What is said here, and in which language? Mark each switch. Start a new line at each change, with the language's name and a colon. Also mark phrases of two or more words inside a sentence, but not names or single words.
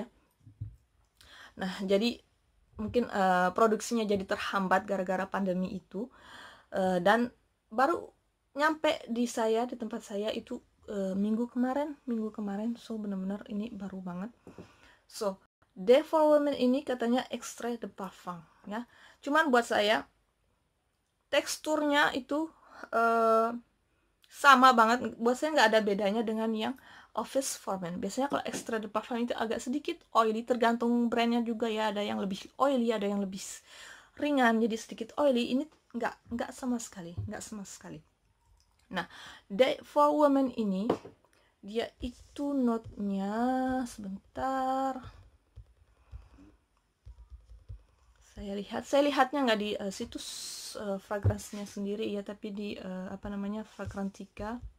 Indonesian: Nah, jadi mungkin produksinya jadi terhambat gara-gara pandemi itu, dan baru nyampe di tempat saya itu minggu kemarin. So benar-benar ini baru banget. So Day for Women ini katanya
French: extrait de parfum
Indonesian: ya, cuman buat saya teksturnya itu sama banget, buat saya nggak ada bedanya dengan yang Office for Men. Biasanya kalau
French: extrait de parfum
Indonesian: itu agak sedikit oily, tergantung brandnya juga ya, ada yang lebih oily, ada yang lebih ringan, jadi sedikit oily. Ini nggak sama sekali. Nah, Day for Women ini dia itu note-nya, sebentar, saya lihatnya nggak di situs fragrance-nya sendiri ya, tapi di Fragrantica.